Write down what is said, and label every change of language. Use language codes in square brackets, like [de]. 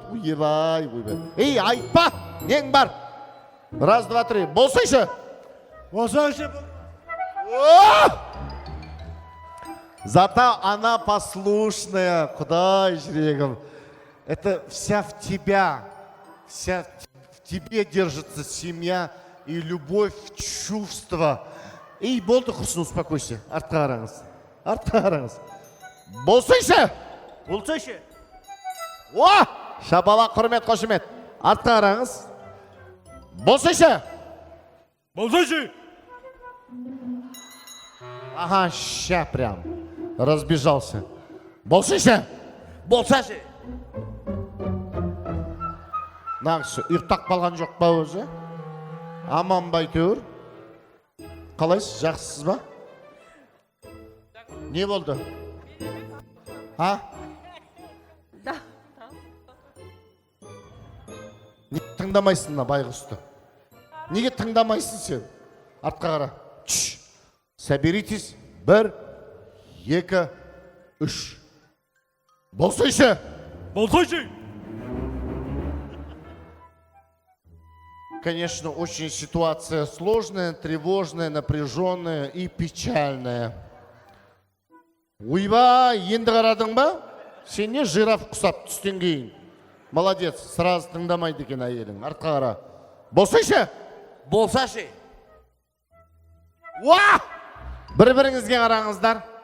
[kk] Ойбай, ойбай. Ей, айтпа! Нең бар? 1, 2, 3. Болсайшы! Болсайшы! [ru] Зато она послушная, [kk] құдай жүрегім. [ru] Это вся в тебя. Вся в тебе держится семья и любовь, чувство. [kk] Ей, болды, құрсын, успокойся. Артқа қараңыз. Артқа қараңыз. Болсайшы! Болсайшы! Шабала, құрмет, қошемет. Артқа қараңыз. Болсайшы! Болсайшы! [ru] Ага, ща прям. Разбежался. Болсайшы! [kk] болсашы. Нағыз ұйықтап қалған жоқ па өзі? Аман ба әйтеуір? Қалайсыз, жақсысыз ба? Не болды? А? Да. Неге тыңдамайсың на байғұсты? Неге тыңдамайсың сен? Артқа қара. Чш. Соберитесь. 1, 2, 3. Болсайшы. Болсайшы. [ru] Конечно, очень ситуация сложная, тревожная, напряженная и печальная. [kk] Ойба, енді қарадың ба? Сен не жираф құсап түстен кейін? [ru] Молодец, сразу [kk] тыңдамайды екен әйелің. Артқа қара. Болсайшы. Болсашы. Уа! Бір-біріңізге қараңыздар.